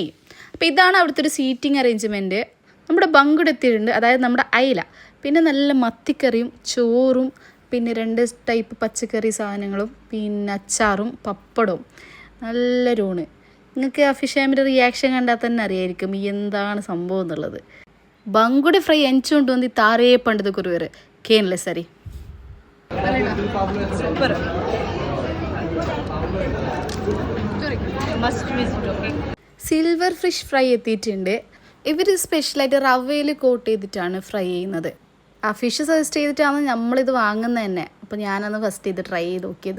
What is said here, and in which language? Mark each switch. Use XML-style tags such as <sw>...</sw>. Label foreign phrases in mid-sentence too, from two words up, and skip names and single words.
<ml>അപ്പോൾ ഇതാണ് അവിടുത്തെ ഒരു</ml> <en>seating arrangement.</en> <ml>നമ്മുടെ ബങ്കുടെ എത്തിയിട്ടുണ്ട്, അതായത് നമ്മുടെ അയില, പിന്നെ നല്ല മത്തിക്കറിയും ചോറും, പിന്നെ 2 ടൈപ്പ് പച്ചക്കറി സാധനങ്ങളും, പിന്നെ അച്ചാറും പപ്പടവും, നല്ലൊരു ഊണ്. നിങ്ങൾക്ക് ആ ഫിഷ് ആമിൻ്റെ റിയാക്ഷൻ കണ്ടാൽ തന്നെ അറിയായിരിക്കും എന്താണ് സംഭവം എന്നുള്ളത്. ബങ്കുടെ ഫ്രൈ</ml> <tcy>ಎಂಚುಂಟು ಒಂದು ತಾರೇ ಪಂಡದ ಕುರುವರು ಕೇನ್ಲೆ ಸರಿ.</tcy> <ml>സൂപ്പർ.</ml> <en>silver fish fry</en> <ml>എത്തിയിട്ടുണ്ട്. ഇവർ സ്പെഷ്യലായിട്ട് റവയിൽ കോട്ട് ചെയ്തിട്ടാണ് ഫ്രൈ ചെയ്യുന്നത്. ആ</ml> <en>fish suggest</en> <ml>ചെയ്തിട്ടാണ് നമ്മളിത് വാങ്ങുന്നത് തന്നെ. അപ്പോൾ ഞാനന്ന് ഫസ്റ്റ് ഇത് ട്രൈ ചെയ്ത് നോക്കിയത്.</ml>